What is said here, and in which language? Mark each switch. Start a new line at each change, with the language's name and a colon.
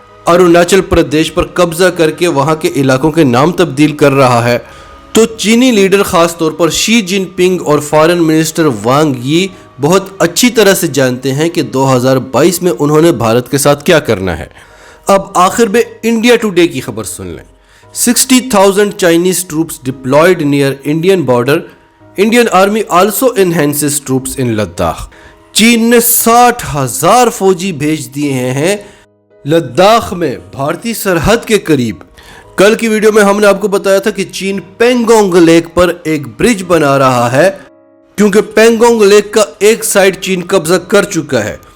Hindi: अरुणाचल प्रदेश पर कब्जा करके वहाँ के इलाकों के नाम तब्दील कर रहा है। तो चीनी लीडर खास तौर पर शी जिनपिंग और फॉरेन मिनिस्टर वांग यी बहुत अच्छी तरह से जानते हैं कि 2022 में उन्होंने भारत के साथ क्या करना है। अब आखिर में इंडिया टुडे की खबर सुन लें।
English: 60,000 Chinese troops deployed near Indian border. Indian Army also enhances troops in Ladakh.
Hindi: चीन ने 60,000 फौजी भेज दिए हैं लद्दाख में, भारतीय सरहद के करीब। कल की वीडियो में हमने आपको बताया था कि चीन पेंगोंग लेक पर एक ब्रिज बना रहा है, क्योंकि पेंगोंग लेक का एक साइड चीन कब्जा कर चुका है।